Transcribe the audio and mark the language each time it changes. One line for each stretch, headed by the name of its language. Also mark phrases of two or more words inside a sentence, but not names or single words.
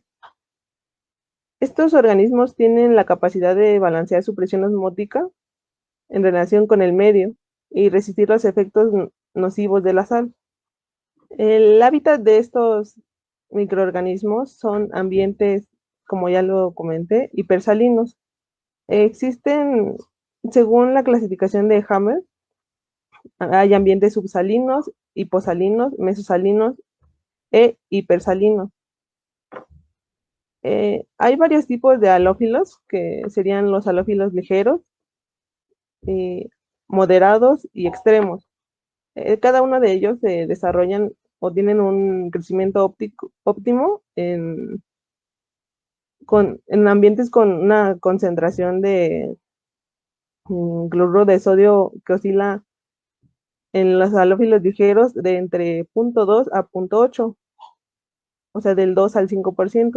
Spanish: Estos organismos tienen la capacidad de balancear su presión osmótica en relación con el medio y resistir los efectos nocivos de la sal. El hábitat de estos microorganismos son ambientes, como ya lo comenté, hipersalinos. Existen, según la clasificación de Hammer, hay ambientes subsalinos, hiposalinos, mesosalinos e hipersalinos. Hay varios tipos de halófilos, que serían los halófilos ligeros, moderados y extremos. Cada uno de ellos se desarrollan o tienen un crecimiento óptimo en ambientes con una concentración de cloruro de sodio que oscila en los halófilos ligeros de entre 0,2 a 0,8, o sea, del 2 al 5%.